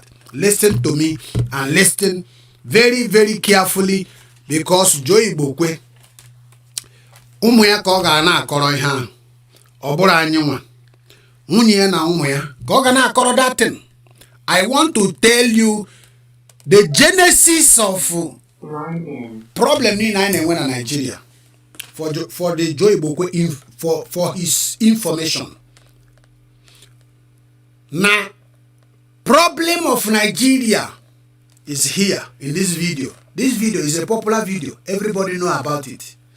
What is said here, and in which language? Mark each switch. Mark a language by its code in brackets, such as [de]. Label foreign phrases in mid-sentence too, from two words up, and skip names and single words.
[en] Listen to me and listen very, very carefully, because [ig] Joe IGBOKWE ụmụ ya ka ọ ga na-akọrọ ihe a, ọ bụrụ anyị nwa nwunye ya na ụmụ ya ka ọ ga na-akọrọ [en] that thing. I want to tell you the genesis of problem [ig] niile anyị na-enwe na Nigeria [en] for the Joe IGBOKWE for his information. Now, problem of Nigeria is here in this video. This video is a popular video. Everybody know about it.